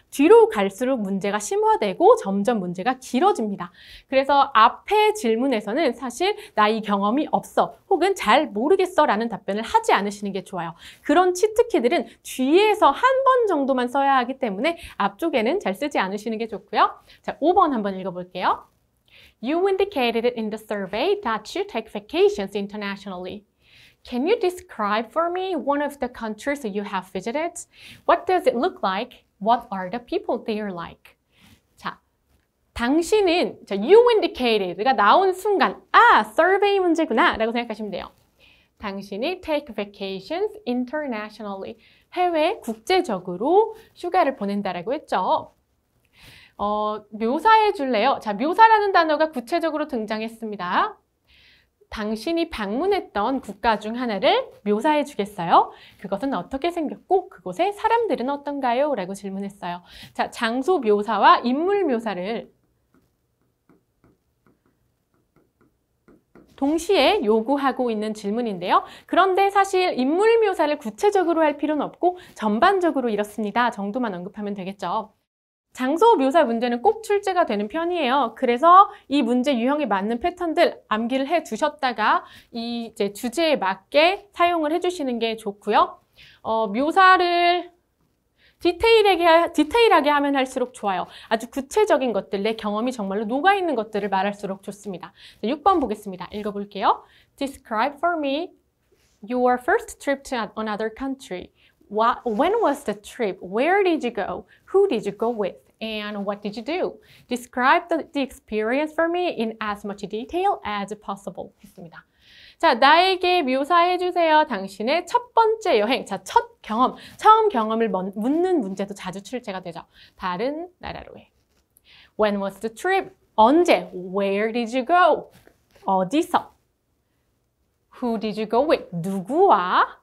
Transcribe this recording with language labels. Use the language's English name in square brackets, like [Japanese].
[Korean] 뒤로 갈수록 문제가 심화되고 점점 문제가 길어집니다. 그래서 앞에 질문에서는 사실 나 이 경험이 없어 혹은 잘 모르겠어 라는 답변을 하지 않으시는 게 좋아요. 그런 치트키들은 뒤에서 한 번 정도만 써야 하기 때문에 앞쪽에는 잘 쓰지 않으시는 게 좋고요. 자, 5번 한번 읽어볼게요. [English] You indicated in the survey that you take vacations internationally. Can you describe for me one of the countries you have visited? What does it look like? What are the people there like? [Korean] 자, 당신은 [English] you indicated [Korean] 가 나온 순간 survey 문제구나 라고 생각하시면 돼요. 당신이 [English] take vacations internationally. [Korean] 해외 국제적으로 휴가를 보낸다라고 했죠. 묘사해 줄래요? 자, 묘사라는 단어가 구체적으로 등장했습니다. 당신이 방문했던 국가 중 하나를 묘사해 주겠어요? 그것은 어떻게 생겼고 그곳의 사람들은 어떤가요? 라고 질문했어요. 자, 장소 묘사와 인물 묘사를 동시에 요구하고 있는 질문인데요. 그런데 사실 인물 묘사를 구체적으로 할 필요는 없고 전반적으로 이렇습니다 정도만 언급하면 되겠죠. 장소 묘사 문제는 꼭 출제가 되는 편이에요. 그래서 이 문제 유형에 맞는 패턴들 암기를 해 두셨다가 이 이제 주제에 맞게 사용을 해주시는 게 좋고요. 묘사를 디테일하게 하면 할수록 좋아요. 아주 구체적인 것들, 내 경험이 정말로 녹아있는 것들을 말할수록 좋습니다. 6번 보겠습니다. 읽어볼게요. [English] Describe for me your first trip to another country. When was the trip? Where did you go? Who did you go with? And what did you do? Describe the experience for me in as much detail as possible. [Korean] 했습니다. 자, 나에게 묘사해주세요. 당신의 첫 번째 여행. 자, 첫 경험. 처음 경험을 묻는 문제도 자주 출제가 되죠. 다른 나라로의. [English] When was the trip? [Korean] 언제? [English] Where did you go? [Korean] 어디서? [English] Who did you go with? [Korean] 누구와?